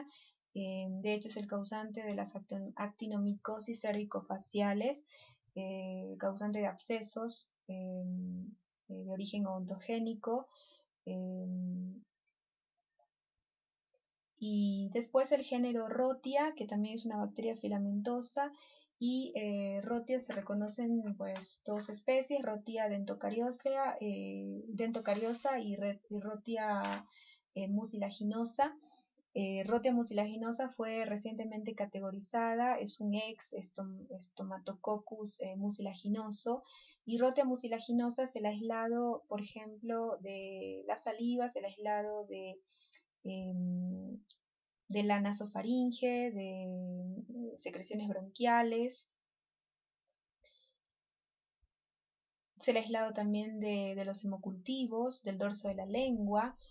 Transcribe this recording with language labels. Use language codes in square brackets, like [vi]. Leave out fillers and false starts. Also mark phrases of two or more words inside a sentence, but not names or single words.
[es] De hecho es el causante de las actinomicosis cervicofaciales, causante de abscesos de origen odontogénico. Y después el género Rhotia, que también es una bacteria filamentosa, y Rhotia se reconocen pues dos especies, Rhotia dentocariosa y Rhotia mucilaginosa. Rhotia mucilaginosa fue recientemente categorizada, es un ex Stomatococcus mucilaginoso, y Rhotia mucilaginosa es el aislado, por ejemplo, de las salivas, el aislado de la nasofaringe, de secreciones bronquiales. Se le ha aislado también de los hemocultivos, del dorso de la lengua.